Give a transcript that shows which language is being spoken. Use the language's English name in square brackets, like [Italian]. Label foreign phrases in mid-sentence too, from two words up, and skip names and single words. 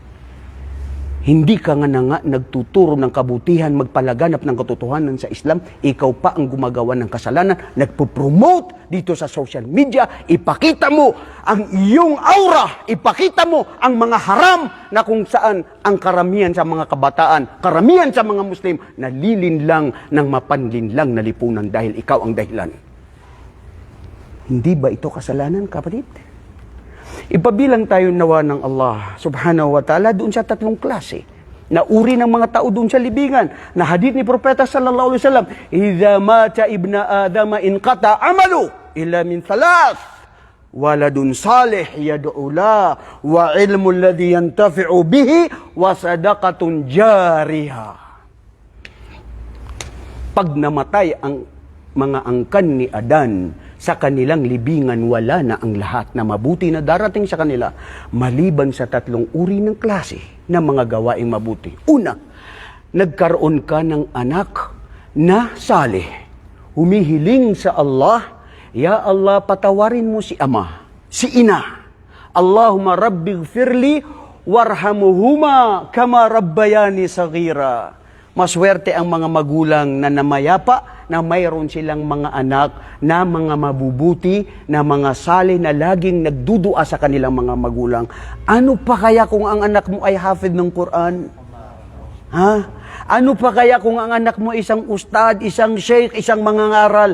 [Filipino] Hindi ka nga na nga nagtuturo ng kabutihan, magpalaganap ng katotohanan sa Islam, ikaw pa ang gumagawa ng kasalanan, nagpo-promote dito sa [English] social media, [Filipino] ipakita mo ang iyong aura, ipakita mo ang mga haram na kung saan ang karamihan sa mga kabataan, karamihan sa mga Muslim, nalilinlang ng mapanlinlang na lipunan dahil ikaw ang dahilan. Hindi ba ito kasalanan, kapatid? Ipabilang tayo nawa ng Allah [Arabic] سبحانه وتعالى [Filipino] doon sa tatlong klase na uri ng mga tao doon sa libingan. Na hadith ni Propeta [Arabic] صلى الله عليه وسلم إذا مات ابن آدم انقطع عمله إلا من ثلاث ولد صالح يدعو له وعلم الذي ينتفع به وصدقة جارية." [Filipino] Pag namatay ang mga angkan ni Adan, sa kanilang libingan wala na ang lahat na mabuti na darating sa kanila maliban sa tatlong uri ng klase ng mga gawaing mabuti. Una, nagkaroon ka ng anak na salih. Humihiling sa Allah, [Arabic] يا الله, [Filipino] patawarin mo si ama, si ina. [Arabic] اللهم رب اغفر لي وارحمهما كما ربياني صغيرا. [Filipino] Maswerte ang mga magulang na namayapa na mayroon silang mga anak na mga mabubuti, na mga salih na laging nagdudua sa kanilang mga magulang. Ano pa kaya kung ang anak mo ay hafid ng Quran? Ha? Ano pa kaya kung ang anak mo isang ustad, isang sheikh, isang mangangaral?